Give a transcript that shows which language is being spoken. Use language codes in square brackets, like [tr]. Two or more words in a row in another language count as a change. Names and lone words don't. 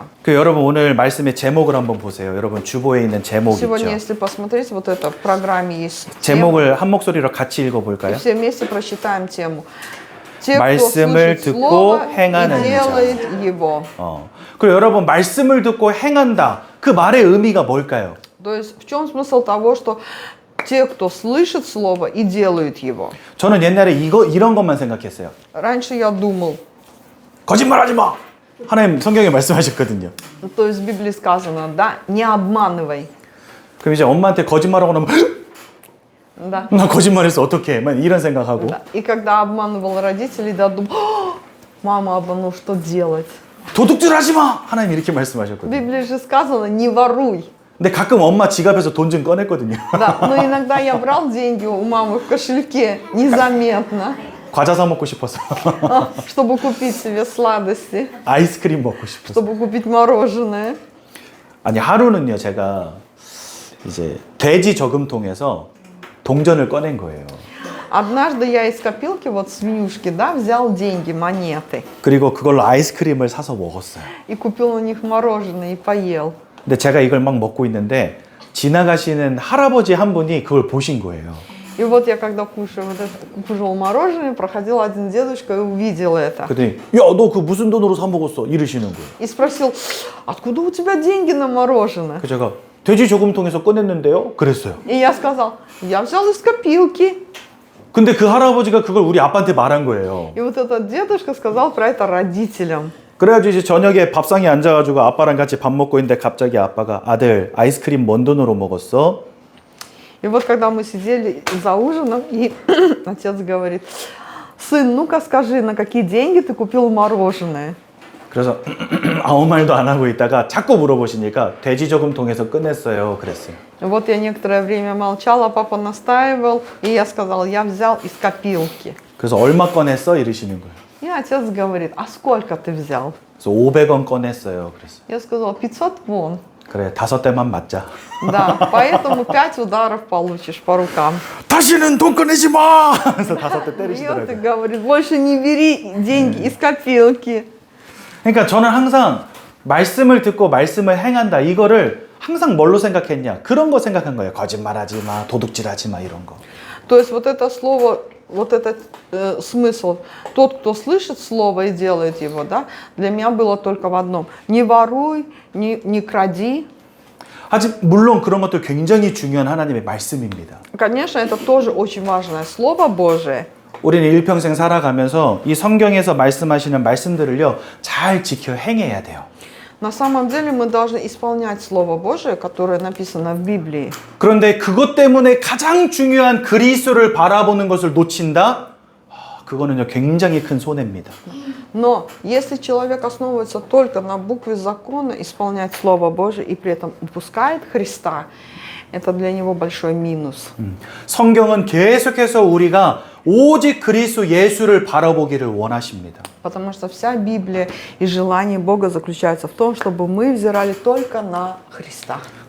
[ko] 그 여러분 오늘 말씀의 제목을 한번 보세요. 여러분 주보에 있는 제목 [ru] Сегодня, [ko] 있죠. [ru] если посмотреть, вот это в программе есть тема, [ko] 제목을 한 목소리로 같이 [ru] и [ko] 읽어볼까요? [ru] все вместе прочитаем тему. Те, кто [ko] 말씀을 [ru] слышит [ko] 듣고 [ru] слово [ko] 행하는 [ru] и делает его. [ko] 그리고 여러분 말씀을 듣고 행한다. 그 말의 의미가 뭘까요? [ru] То есть в чем смысл того, что те, кто слышит слово и делают его? [ko] 저는 옛날에 이런 것만 생각했어요. [ru] Раньше я думал, [ko] 거짓말하지 마. 하나님 성경에 말씀하셨거든요. [ru] То есть в Библии сказано, да, не обманывай. [ko] 그럼 이제 엄마한테 거짓말하고 나면 [ru] Да. [ko] 나 거짓말했어 어떡해? 막 이런 생각하고. [ru] Да. И когда обманывал родителей, да, думал, мама обманула, что делать? [ko] 도둑질 하지 마! 하나님 이렇게 [ru] В [ko] 말씀하셨거든요. [ru] Библии же сказано, не воруй. [ko] 근데 가끔 엄마 지갑에서 돈 좀 꺼냈거든요. [ru] Да, но иногда я брал деньги у мамы в кошельке незаметно, [ko] 과자 사 먹고 싶었어. [ru] чтобы купить себе сладости, [ko] 아이스크림 먹고 싶었어. [ru] чтобы купить мороженое. [ko] 아니 하루는요 제가 이제 돼지 저금통에서 동전을 꺼낸 거예요. [ru] Однажды я из копилки, вот свинюшки, да, взял деньги, монеты, [ko] 그리고 그걸로 아이스크림을 사서 먹었어요. [ru] и купил на них мороженое и поел. [ko] 근데 제가 이걸 막 먹고 있는데 지나가시는 할아버지 한 분이 그걸 보신 거예요. [ru] И вот я когда кушал мороженое, проходил один дедушка и увидел это. [ko] 그랬더니 야 너 그 무슨 돈으로 사 먹었어? 이러시는 거예요. [ru] И спросил, откуда у тебя деньги на мороженое? [ko] 그래서 제가 돼지 저금통에서 꺼냈는데요? 그랬어요. [ru] И я сказал, я взял из копилки. [ko] 근데 그 할아버지가 그걸 우리 아빠한테 말한 거예요. [ru] И вот этот дедушка сказал про это родителям. [ko] 그래가지고 이제 저녁에 밥상에 앉아가지고 아빠랑 같이 밥 먹고 있는데 갑자기 아빠가 아들 아이스크림 뭔 돈으로 먹었어? [ru] И вот когда мы сидели за ужином, и отец говорит, сын, ну-ка скажи, на какие деньги ты купил мороженое? [ko] 그래서 아무 말도 안 하고 있다가 자꾸 물어보시니까 돼지 저금통에서 꺼냈어요. 그랬어요. [ru] Вот я некоторое время молчала, папа настаивал, и я сказал, я взял из копилки. [ko] 그래서 얼마 꺼냈어? 이러시는 거예요. [ru] И отец говорит, а сколько ты взял? [ko] 그래서 500원 꺼냈어요. 그랬어요. [ru] Я сказала, 500 вон. [ko] 그래 5대만 맞자. [ru] Да, поэтому 5 ударов получишь по рукам. [ko] 다시는 돈 꺼내지 마! 그래서 5대 [ru] И [ko] 때리시더라고요. [ru] говорит, больше не бери деньги из копилки. [ko] 그러니까 저는 항상 말씀을 듣고 말씀을 행한다. 이거를 항상 뭘로 생각했냐? 그런 거 생각한 거예요. 거짓말하지 마, 도둑질하지 마 이런 거. [ru] То есть вот это слово, вот этот смысл, тот, кто слышит слово и делает его, да, для меня было только в одном. Не воруй, не кради. [ko] 하지만 물론 그런 것도 굉장히 중요한 하나님의 말씀입니다. [ru] Конечно, это тоже очень важное слово Божие. [ko] 우리는 일평생 살아가면서 이 성경에서 말씀하시는 말씀들을요 잘 지켜 행해야 돼요. [ru] На самом деле мы должны исполнять Слово Божие, которое написано в Библии. [ko] 그런데 그것 때문에 가장 중요한 그리스도를 바라보는 것을 놓친다? 그거는요 굉장히 큰 손해입니다. [ru] Но если человек основывается только на букве закона, исполнять Слово Божие и при этом упускает Христа, это для него большой минус. [ko] 성경은 계속해서 우리가 오직 그리스도 예수를 바라보기를 원하십니다. [ru] Потому что вся Библия и желание Бога заключается в том, чтобы мы взирали только на Христа.